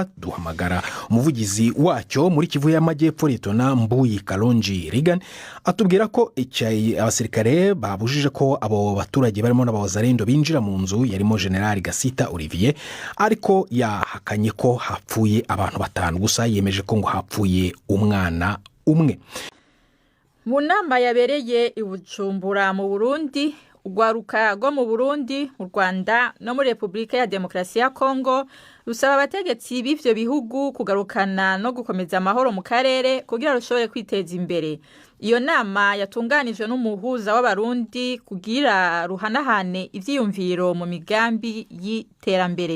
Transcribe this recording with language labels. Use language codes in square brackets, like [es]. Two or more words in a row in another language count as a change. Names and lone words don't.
[rw] Duhamagara umuvugizi wacyo muri Kivu y'Amajyepfo Litona Mbuyi Kalonji Regan atubwira ko abasirikare babujije ko abo baturage barimo n'abawazarendo binjira mu nzu yarimo General Gasita Olivier, ariko yahakanye ko hapfuye abantu 5 gusa, yemeje ko ngo hapfuye umwana umwe. [rn] Mu nama yabereye i Bujumbura mu Burundi, urwaruka rwo mu Burundi, mu Rwanda no muri Repubulika ya Demokarasi ya Kongo rusaba abategetsi b'ivyo bihugu kugarukana no gukomeza amahoro mu karere kugira rushobore kwiteza imbere. Iyo nama yatunganijwe n'umuhuza w'abarundi kugira ruhanahane ivyiyumviro mu migambi y'iterambere.